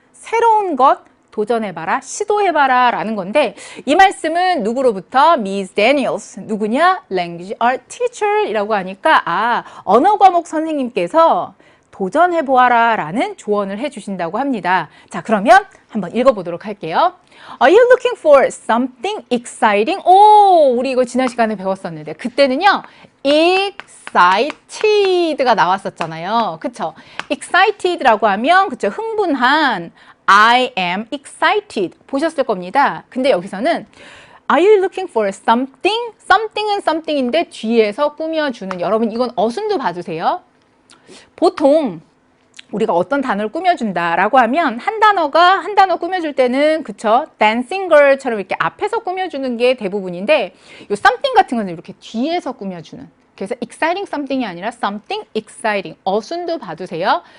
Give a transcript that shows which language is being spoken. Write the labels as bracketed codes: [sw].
[ko] 새로운 것 도전해봐라, 시도해봐라 라는 건데 이 말씀은 누구로부터? Miss Daniels. 누구냐? Language Art Teacher 이라고 하니까 언어 과목 선생님께서 도전해보아라 라는 조언을 해주신다고 합니다. 자, 그러면 한번 읽어보도록 할게요. [en] Are you looking for something exciting? [ko] 우리 이거 지난 시간에 배웠었는데 그때는요. excited가 나왔었잖아요. 그쵸? excited라고 하면 그쵸? 흥분한 [en] I am excited [ko] 보셨을 겁니다. 근데 여기서는 [en] Are you looking for something? [ko] something은 something인데 뒤에서 꾸며주는 여러분 이건 어순도 봐주세요. 보통 우리가 어떤 단어를 꾸며준다라고 하면 한 단어 꾸며줄 때는 그쵸? dancing girl처럼 이렇게 앞에서 꾸며주는 게 대부분인데 이 something 같은 거는 이렇게 뒤에서 꾸며주는 그래서 exciting something이 아니라 something exciting 어순도 봐두세요.